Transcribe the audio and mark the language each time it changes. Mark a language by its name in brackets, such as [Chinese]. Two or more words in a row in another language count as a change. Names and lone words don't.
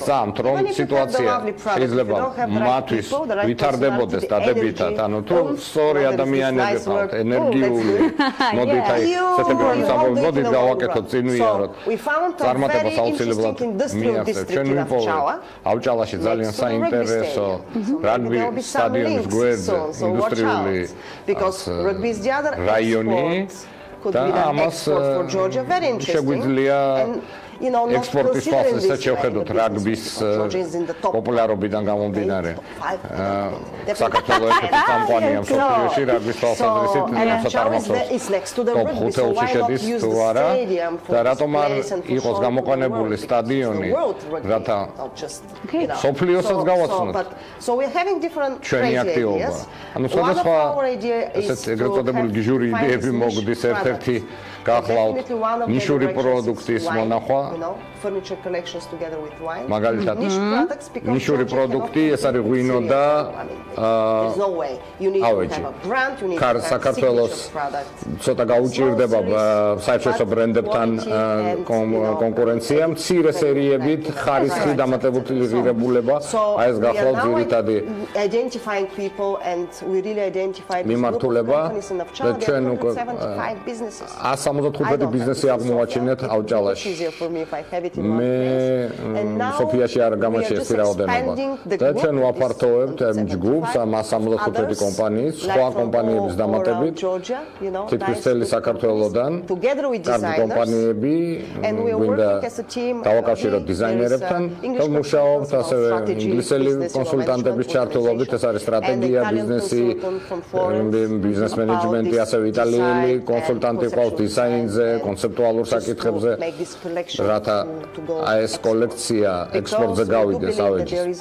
[English] Even if you have the lovely product, if you don't have the right people, the right personality, the energy, nice work, So we found a very interesting industrial district in Avchala. Next to the rugby stadium. There will be some links soon, so watch out. Because rugby is the other export. Could be an export for Georgia, very interesting. And [Georgian] ექსპორტის თვალსაზრისით შევხედოთ რაგბის პოპულარობიდან გამომდინარე. საქართველოს ერთ-ერთი კომპანია მსოფლიოში რაგბის თვალსაზრისით სათამაშოს ტოპ 5-ში შედის თუ არა და რატომ არ იყოს გამოყენებული სტადიონი, რათა მსოფლიოსაც გავაცნოთ ჩვენი აქტივობა. ანუ სხვადასხვა ესეთ ეგრეთ წოდებული გიჟური იდეები მოგდის ერთ-ერთი გახლავთ ნიშური პროდუქტის მონახვა [English] furniture collections together with wine. [Georgian] მაგალითად ნიშური პროდუქტი ეს არის ღვინო და [English] there's no way you need to have a brand, you need to have [Georgian] საქართველოს ცოტა გაუჭირდება საერთაშორისო ბრენდებთან კონკურენცია მცირე სერიებით ხარისხი დამატებული ღირებულება აი ეს გახლავთ ძირითადი [English] identifying people and we really identified [Georgian] მიმართულება და ჩვენ უკვე 175 ბიზნესი აღმოაჩინეთ ავჭალაში მე სოფიაში არ გამოჩერს რაოდენობა და ჩვენ ვაფართოვებთ ამ ჯგუფს ამ 175 კომპანიის სხვა კომპანიების დამატებით თითქმის წელი საქართველოსდან კარგი კომპანიები გვინდა დავაკავშიროთ დიზაინერებთან და მუშაობთ ასევე ინგლისელი კონსულტანტების ჩართულობით ეს არის სტრატეგია ბიზნესი ბიზნეს მენეჯმენტი ასევე იტალიელი კონსულტანტი ყავს დიზაინზე კონცეპტუალურ საკითხებზე რათა ეს კოლექცია ექსპორტზე გავიდეს ავეჯის.